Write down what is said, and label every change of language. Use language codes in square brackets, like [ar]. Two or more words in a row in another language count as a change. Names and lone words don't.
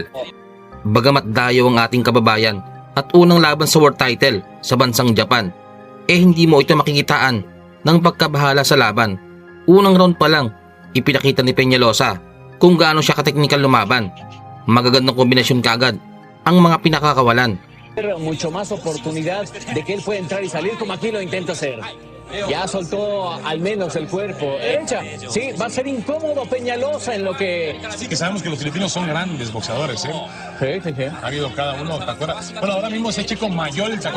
[tl] Bagamat dayo ang ating kababayan at unang laban sa [en] world title [tl] sa bansang Japan, hindi mo ito makikitaan ng pagkabahala sa laban. Unang round pa lang, ipinakita ni Peñalosa kung gaano siya kateknikal lumaban. Magagandang kombinasyon kagad ang mga pinakakawalan. [es] Mucho más oportunidad de que él pueda entrar y salir como aquí lo intenta hacer. Ya soltó al menos el cuerpo. Derecha, sí, va a ser incómodo Peñalosa en lo que... Sí, que sabemos que los filipinos son grandes boxeadores, ¿eh? Sí. Ha habido cada uno, ¿te acuerdas? Bueno, ahora mismo ese chico Mayol sacó...